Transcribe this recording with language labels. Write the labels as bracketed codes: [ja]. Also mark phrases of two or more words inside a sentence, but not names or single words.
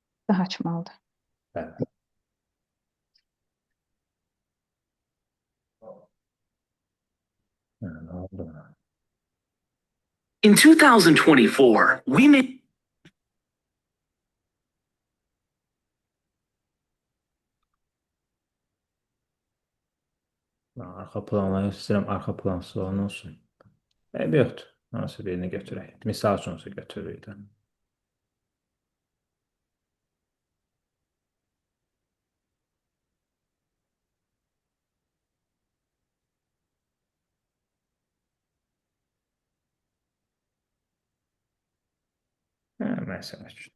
[az] daha açmalıdır. Bəli. Hə, nə oldu? [en] In 2024, we made [az] Mən arxa planla istəyirəm, arxa plansız olan olsun. Eybi yoxdur. Hansı birini götürək. Misal üçün olsa götürürük də. Hə, məsələ üçün.